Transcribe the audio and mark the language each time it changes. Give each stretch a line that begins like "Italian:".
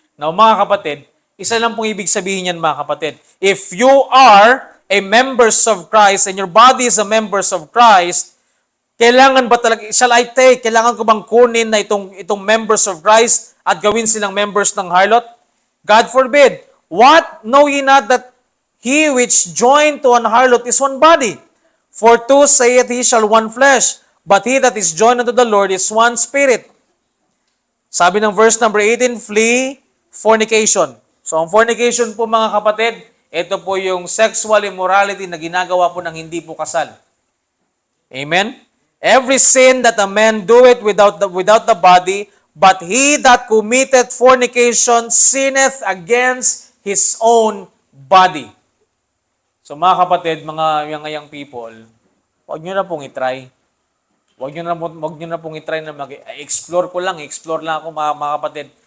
Filipino: Now mga kapatid, isa lang pong ibig sabihin yan mga kapatid.
English: If you are a members of Christ and your body is a members of Christ,
Filipino: kailangan ba talaga, kailangan ko bang kunin na itong
English: members of Christ
Filipino: at gawin silang
English: members ng harlot? God forbid. What? Know ye not that he which joined to an harlot is one body? For two saith he shall one flesh. But he that is joined unto the Lord is one spirit.
Filipino: Sabi ng
English: verse number 18, flee fornication.
Filipino: So ang fornication po mga kapatid, ito po yung sexual immorality na ginagawa po ng hindi po kasal. Amen?
English: Every sin that a man doeth without the body, but he that committeth fornication sinneth against his own body.
Filipino: So mga kapatid, mga young people, huwag nyo na pong itry. Huwag nyo na pong itry na explore explore lang ako mga kapatid.